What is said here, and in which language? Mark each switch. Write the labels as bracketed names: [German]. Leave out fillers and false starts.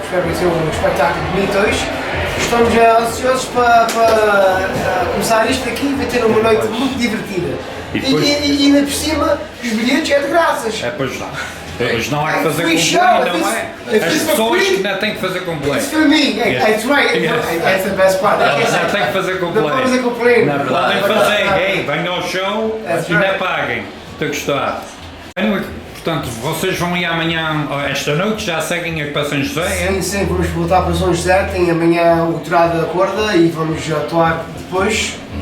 [Portuguese] Espero que tenha um espetáculo bonito hoje. Estamos ansiosos para começar isto aqui e vai ter uma noite muito divertida. E ainda por cima, os bilhetes é de graças. É, pois não. Eles não há que fazer complaint, não é? As pessoas que ainda têm que fazer complaint. [English] It's for me, that's right, that's the best part. [Portuguese] Eles já têm que fazer complaint. Não fazer complaint. Podem fazer, venham ao show e ainda paguem. Estou a gostar. Anyway, portanto, vocês vão ir amanhã, esta noite, já seguem aqui para São José? Sim, vamos voltar para São José, tem amanhã o Torado da Corda e vamos atuar depois.